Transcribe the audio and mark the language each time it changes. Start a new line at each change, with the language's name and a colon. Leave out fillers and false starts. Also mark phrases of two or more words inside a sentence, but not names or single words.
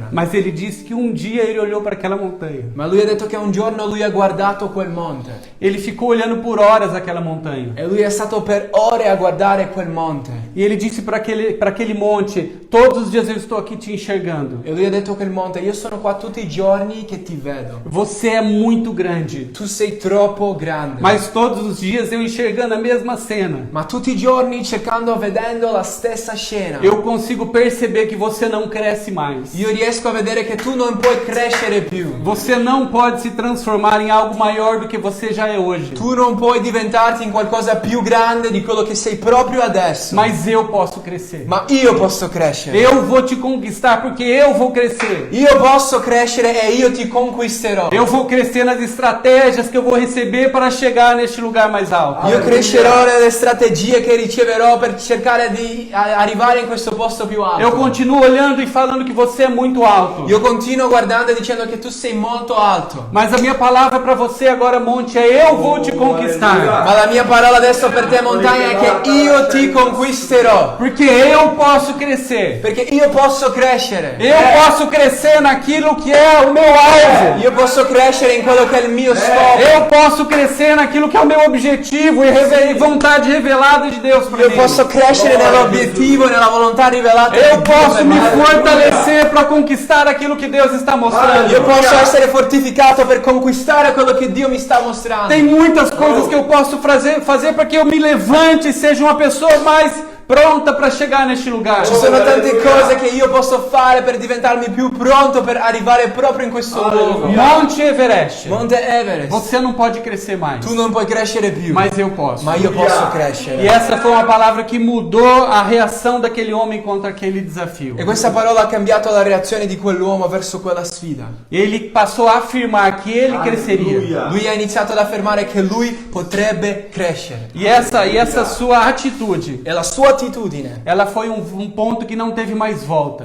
Portuguese: Mas ele disse que um dia ele olhou para aquela montanha.
Italian: Ma lui ha detto che un giorno lui ha guardato quel monte.
Portuguese: Ele ficou olhando por horas aquela montanha.
Italian: E lui è stato per ore a guardare quel monte.
Portuguese: E ele disse para aquele monte: todos os dias eu estou aqui te enxergando.
Italian: E lui ha detto a quel monte: io sono qua tutti i giorni che ti vedo.
Portuguese: Você é muito grande.
Italian: Tu sei troppo grande.
Portuguese: Mas todos os dias eu enxergando a mesma cena,
Italian: Ma tutti i giorni vedendo la stessa scena.
Portuguese: eu consigo perceber que você não cresce mais.
Italian: Io riesco a vedere che tu non puoi crescere più.
Portuguese: Você não pode se transformar em algo maior do que você já é hoje.
Italian: Tu non puoi diventarti in qualcosa più grande di quello che sei proprio adesso.
Portuguese: Mas eu posso crescer.
Italian: Ma io posso crescere.
Portuguese: Eu vou te conquistar porque eu vou crescer.
Italian: Io posso crescere e io ti conquisterò.
Portuguese: Eu vou crescer nas estratégias que eu vou receber para chegar neste lugar mais alto.
Italian: Io crescerò nelle strategie che riceverò per cercare di arrivare in questo posto più alto.
Portuguese: Eu continuo olhando e falando que você é muito alto.
Italian: Io continuo guardando e dicendo che tu sei molto alto.
Portuguese: Mas a minha palavra para você agora, monte, é eu vou te conquistar.
Italian: Ma la mia parola adesso per te montagna è che io ti conquisterò.
Portuguese: Porque eu posso crescer.
Italian: Perché io posso crescere.
Portuguese: Eu posso crescer naquilo que é o meu alvo.
Italian: Io posso crescere in quello che è il mio scopo.
Portuguese: Eu posso crescer naquilo que é o meu objetivo e vontade revelada de Deus para
Italian: Io
Portuguese: mim.
Italian: posso crescere nell'obiettivo e nella volontà rivelata di
Portuguese: Eu
Italian: Dio
Portuguese: posso
Italian: per
Portuguese: me
Italian: me.
Portuguese: fortalecer para conquistar aquilo que Deus está mostrando.
Italian: Io posso essere fortificato per conquistare quello che Dio mi sta mostrando.
Portuguese: Tem muitas coisas que eu posso fazer para que eu me levante e seja uma pessoa mais pronta para chegar neste lugar.
Italian: Ci sono tante cose che io posso fare per diventarmi più pronto per arrivare proprio in questo luogo.
Portuguese: Monte Everest.
Italian: Monte Everest.
Portuguese: Você não pode crescer mais,
Italian: Tu non puoi crescere più,
Portuguese: mas eu posso.
Italian: ma io posso
Portuguese: E
Italian: crescere.
Portuguese: essa foi uma palavra que mudou a reação daquele homem contra aquele desafio.
Italian: E questa parola ha cambiato la reazione di quell'uomo verso quella sfida.
Portuguese: Ele passou a afirmar que ele cresceria.
Italian: Lui ha iniziato ad affermare che lui potrebbe crescere.
Portuguese: E essa sua atitude,
Italian: E la sua attitudine
Portuguese: ela foi um ponto que não teve mais volta.